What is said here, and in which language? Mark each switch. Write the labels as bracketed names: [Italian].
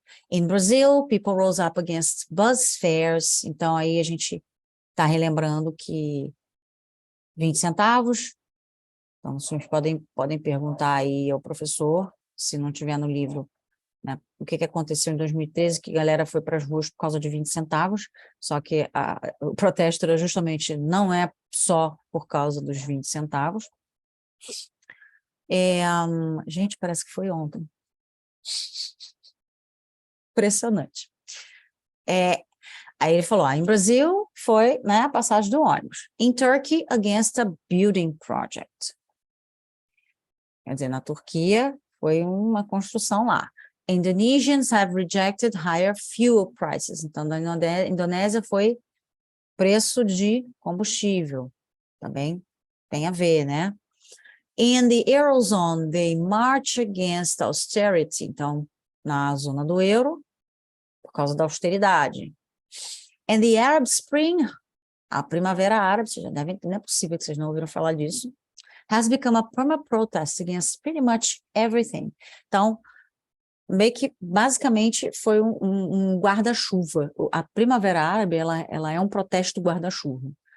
[English] In Brazil, people rose up against bus fares. [Portuguese] Então, aí a gente está relembrando que 20 centavos. Então, os senhores podem perguntar aí ao professor, se não tiver no livro, né, o que aconteceu em 2013, que a galera foi para as ruas por causa de 20 centavos, só que o protesto era justamente, não é só por causa dos 20 centavos. Gente, parece que foi ontem. Impressionante. Aí ele falou, em Brasil foi, né, a passagem do ônibus. [English] In Turkey, against a building project. [Portuguese] Quer dizer, na Turquia foi uma construção lá. [English] Indonesians have rejected higher fuel prices. [Portuguese] Então, na Indonésia foi preço de combustível. Também tem a ver, né? [English] In the Eurozone, they march against austerity. [Portuguese] Então, na zona do euro, por causa da austeridade. [English] And the Arab Spring, [Portuguese] a primavera árabe, vocês já devem, não é possível que vocês não ouviram falar disso, [English] has become a permanent protest against pretty much everything. [Portuguese] Então, meio que, basicamente, foi um guarda-chuva. A primavera árabe, ela é um protesto guarda-chuva.